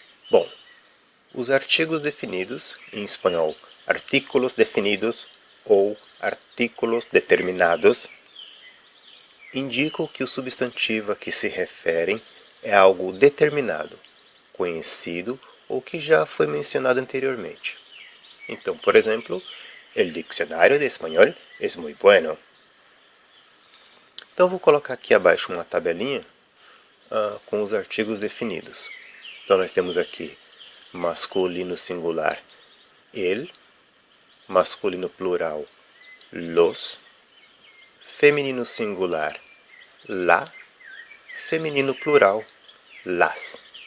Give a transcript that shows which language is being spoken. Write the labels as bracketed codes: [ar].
[pt] Bom, os artigos definidos, em espanhol, artículos definidos ou artículos determinados, indicam que o substantivo a que se referem é algo determinado, conhecido ou que já foi mencionado anteriormente. Então, por exemplo, [es] el diccionario de español es muy bueno. [pt] Então, vou colocar aqui abaixo uma tabelinha com os artigos definidos. Então, nós temos aqui masculino singular, el, masculino plural, los, feminino singular, la, feminino plural, las.